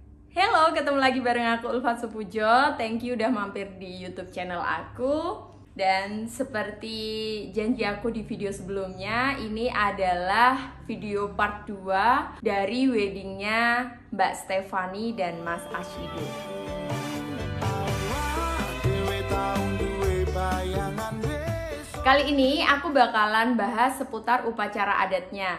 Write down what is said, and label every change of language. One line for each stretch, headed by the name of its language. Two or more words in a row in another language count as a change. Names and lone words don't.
Indonesian: Halo, ketemu lagi bareng aku Ulfa Supujo.
English: Thank you
Indonesian: udah mampir di YouTube channel aku. Dan seperti janji aku di video sebelumnya, ini adalah video part 2 dari weddingnya Mbak Stefani dan Mas Ashido. Kali ini aku bakalan bahas seputar upacara adatnya.